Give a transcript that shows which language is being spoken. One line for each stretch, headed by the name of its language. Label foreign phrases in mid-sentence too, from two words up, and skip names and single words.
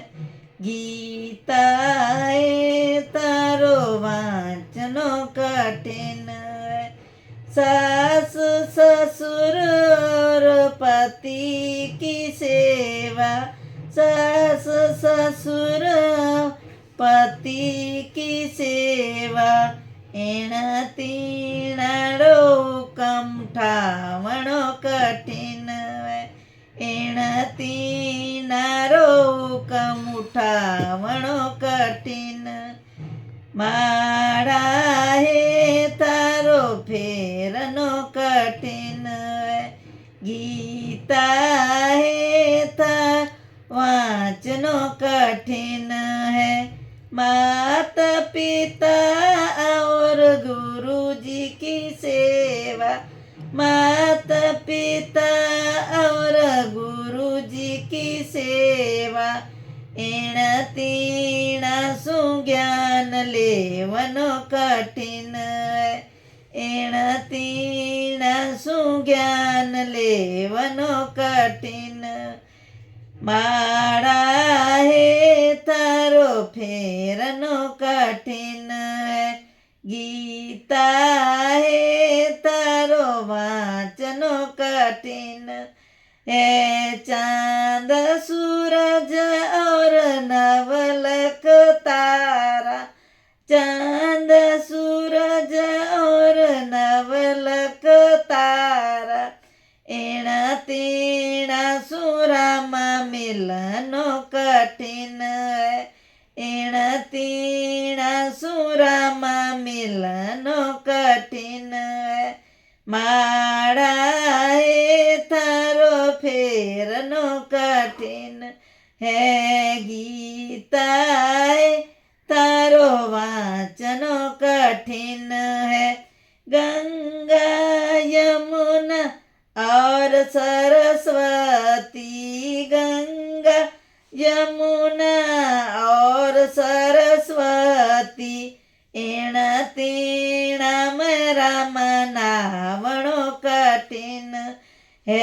Marwari: गीता ए तारो वांचनो कठिन है।
Hindi: सास ससुर और पति की सेवा, सास ससुर पति की सेवा,
Marwari: एण तीणाड़ो हुकम ठावणो कठिन है। एण तीणारो हुकम उठावणो कठिन। माड़ा हे तारो फेरनो कठिन है। गीता हे तार वांचनो कठिन है।
Hindi: माता पिता और गुरु जी की सेवा, माता पिता और गुरु जी की सेवा,
Marwari: एण तीणा सु ज्ञान लेवनो कठिन है। एण तीणा सु ज्ञान लेवनो कठिन। माड़ा हे तारो फेरनो कठिन है। गीता हे तारो वांचनो कठिन है।
Hindi: चांद सूरज और नवलख तारा, चांद सूरज और नवलख तारा,
Marwari: एण तीणा सुरामा मिलनो कठिन है। एण तीणा सुरामा मिलनो कठिन है। माड़ा हे थारो फेरनो कठिन है। गीता हे तारो वांचनो कठिन है।
Hindi: गंगा यमुना और सरस्वती, गंगा यमुना और सरस्वती,
Marwari: एण तीणा राम नावणो कठिन है।